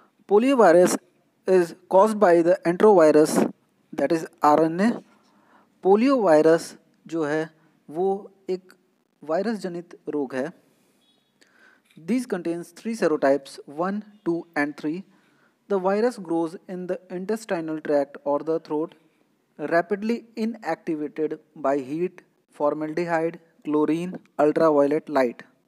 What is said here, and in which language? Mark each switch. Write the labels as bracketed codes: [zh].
[en] Poliovirus is caused by the enterovirus that is RNA. [hi] Polio virus जो है वो एक वायरस जनित रोग है. [en] These contains three serotypes 1, 2 and 3. The virus grows in the intestinal tract or the throat, rapidly inactivated by heat, formaldehyde, chlorine, ultraviolet light.